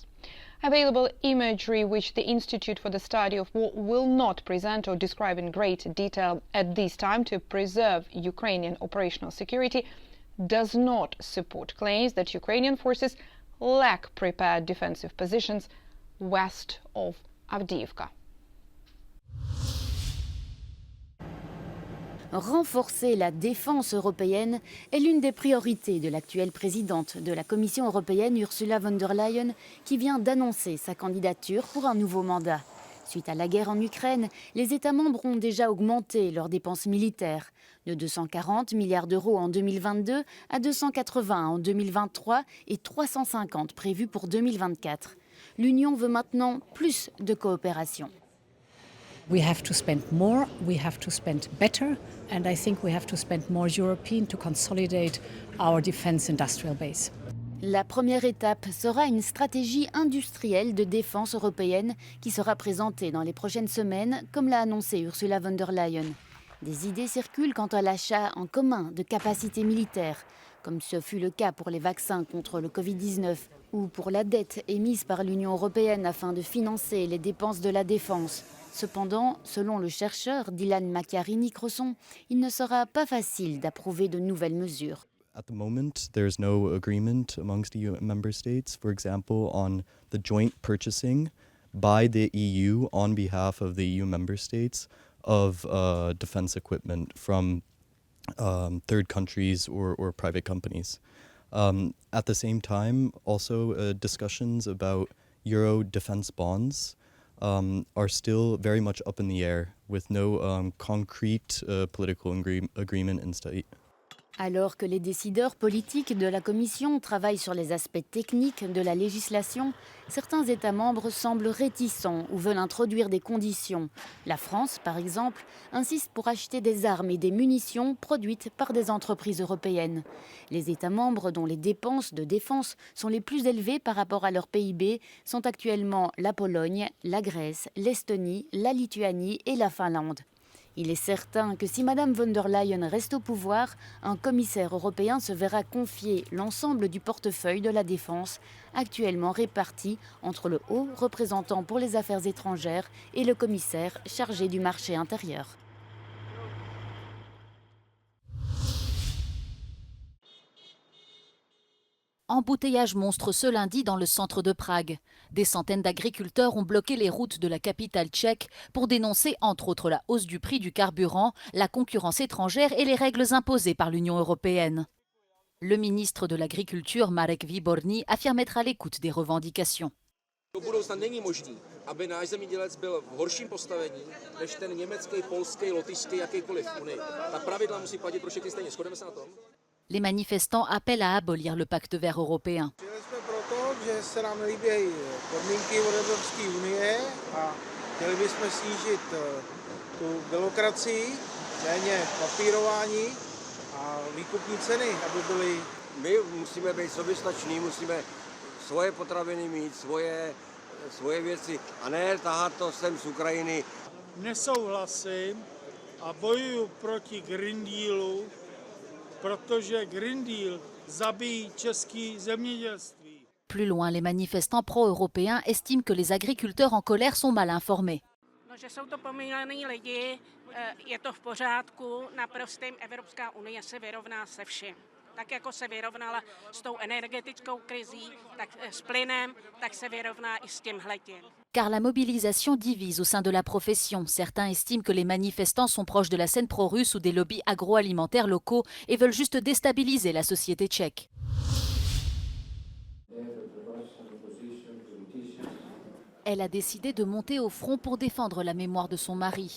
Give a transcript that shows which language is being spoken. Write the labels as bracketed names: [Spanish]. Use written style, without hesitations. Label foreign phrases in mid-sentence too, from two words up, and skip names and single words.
[English] Available imagery, which the Institute for the Study of War will not present or describe in great detail at this time to preserve Ukrainian operational security, does not support claims that Ukrainian forces lack prepared defensive positions west of Avdiivka. [French] Renforcer la défense européenne est l'une des priorités de l'actuelle présidente de la Commission européenne, Ursula von der Leyen, qui vient d'annoncer sa candidature pour un nouveau mandat. Suite à la guerre en Ukraine, les États membres ont déjà augmenté leurs dépenses militaires, de 240 milliards d'euros en 2022 à 280 en 2023 et 350 prévus pour 2024. L'Union veut maintenant plus de coopération. [English] We have to spend more, we have to spend better, and I think we have to spend more European to consolidate our defense industrial base. [French] La première étape sera une stratégie industrielle de défense européenne qui sera présentée dans les prochaines semaines, comme l'a annoncé Ursula von der Leyen. Des idées circulent quant à l'achat en commun de capacités militaires, comme ce fut le cas pour les vaccins contre le Covid-19 ou pour la dette émise par l'Union européenne afin de financer les dépenses de la défense. Cependant, selon le chercheur Dylan Macchiarini-Cresson, il ne sera pas facile d'approuver de nouvelles mesures. [English] At the moment, there's no agreement amongst EU member states, for example, on the joint purchasing by the EU on behalf of the EU member states of defense equipment from third countries or private companies. At the same time, also discussions about euro defense bonds are still very much up in the air with no concrete political agreement in sight. [French] Alors que les décideurs politiques de la Commission travaillent sur les aspects techniques de la législation, certains États membres semblent réticents ou veulent introduire des conditions. La France, par exemple, insiste pour acheter des armes et des munitions produites par des entreprises européennes. Les États membres dont les dépenses de défense sont les plus élevées par rapport à leur PIB sont actuellement la Pologne, la Grèce, l'Estonie, la Lituanie et la Finlande. Il est certain que si Mme von der Leyen reste au pouvoir, un commissaire européen se verra confier l'ensemble du portefeuille de la défense, actuellement réparti entre le haut représentant pour les affaires étrangères et le commissaire chargé du marché intérieur. Embouteillage monstre ce lundi dans le centre de Prague. Des centaines d'agriculteurs ont bloqué les routes de la capitale tchèque pour dénoncer entre autres la hausse du prix du carburant, la concurrence étrangère et les règles imposées par l'Union européenne. Le ministre de l'Agriculture, Marek Výborný, affirme être à l'écoute des revendications. [Czech] Do budoucna není možný, aby náš zemědělec byl v horším postavení než ten německý, polský, lotyšský, jakýkoliv v Unii. Ta pravidla musí platit pro všechny stejně. Shodneme se na tom? [French] Les manifestants appellent à abolir le pacte vert européen. [Czech] Přijeli jsme proto, že se nám nelíbí podmínky od Evropské unie a chtěli bychom snížit tu byrokracii, méně papírování a výkupní ceny, aby byly. My musíme být soběstační, musíme svoje potraviny mít, svoje věci a ne tahat to sem z Ukrajiny. Nesouhlasím a bojuju proti Green Dealu, protože Green Deal zabíjí české zemědělství. [French] Plus loin, les manifestants pro-européens estiment que les agriculteurs en colère sont mal informés. [Czech] Že jsou to pomílený lidi, je to v pořádku, naprosto Evropská unie se vyrovná se vším. Tak jako se vyrovnala s tou energetickou krizí, tak s plynem, tak se vyrovná i s tímhletím. [French] Car la mobilisation divise au sein de la profession. Certains estiment que les manifestants sont proches de la scène pro-russe ou des lobbies agroalimentaires locaux et veulent juste déstabiliser la société tchèque. Elle a décidé de monter au front pour défendre la mémoire de son mari.